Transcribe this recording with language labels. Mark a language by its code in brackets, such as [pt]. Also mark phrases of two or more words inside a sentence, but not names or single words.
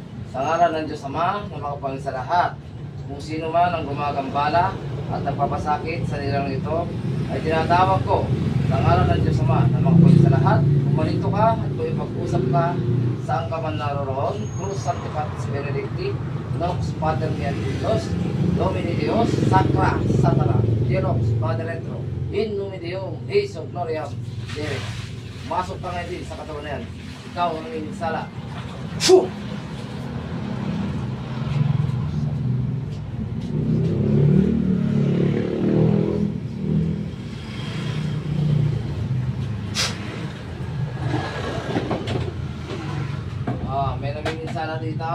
[tl] Sa ngalan ng Diyos Ama na makapangyarihan sa lahat, kung sino man ang gumagambala at nagpapasakit sa nilang ito, ay tinatawag ko sa ngalan ng Diyos Ama na makapangyarihan sa lahat. Kumalito ka at kung ipag-usap ka saan ka man naroroon, [la] Cruz Sanctificatis Benedicti, Nox Pater Miatus, Domini Deus, Sacra, Satana, Dionox, Padre Retro, In Nome Deum, Jesu Gloriam, Dere. [tl] Masok ka ngayon din sa katawan na yan. Ikaw ang nangingisala. Phew! May nangingisala dito.